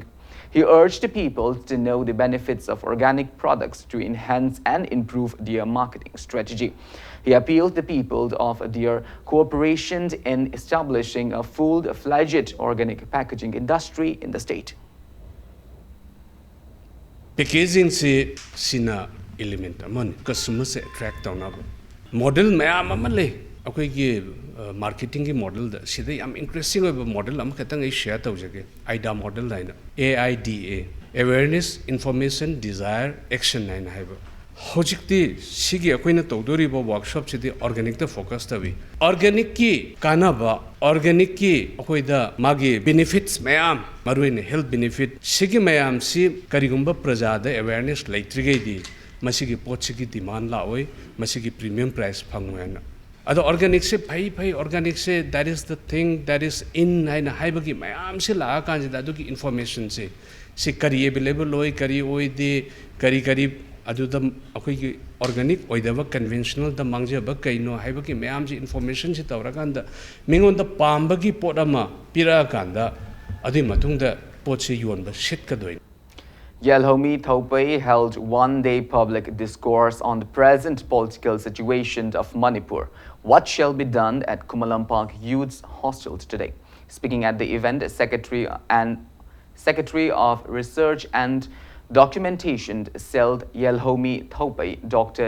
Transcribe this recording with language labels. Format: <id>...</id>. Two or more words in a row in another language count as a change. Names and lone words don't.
<en>He urged the people to know the benefits of organic products to enhance and improve their marketing strategy. He appealed to the people of their cooperation in establishing a full-fledged organic packaging industry in the state.</en> <mni>Packaging se sina element amon customer se attract tawnaba model mayam amale akhoi gi marketing gi model da sida yam interesting oiba model am khatang ai share tawjage AIDA model laina AIDA awareness</mni> <en>information desire action</en> <mni>line haiba hojikti sigi akoina tawdoriba workshop sidi organic da focus tawi organic ki kanaba organic ki akoida magi benefits mayam maruine</mni> <en>health benefit</en> <mni>sigi mayam si karigumba prajada awareness laitrigei di masigi pochigi demand laoi masigi</mni> <en>premium price</en> <mni>phangwena ado organic se phai organic se</mni> <en>that is the thing that is in</en> <mni>haina haibagi mayam se la kan da duki information se kari available oi kari oi de kari aduda akhoi organic oidaba conventional da mangjaba kaino haibagi mayam ji information se tawrakanda mingon da pambagi pot ama pira kanda adi matungda pot se yonba shit kadoi.</mni> <en>Yelhomi Thopai held one-day public discourse on the present political situation of Manipur. What shall be done at Kumalampak Youth's Hostel today? Speaking at the event, Secretary of Research and Documentation Cell Yelhomi Thopai, Dr.</en>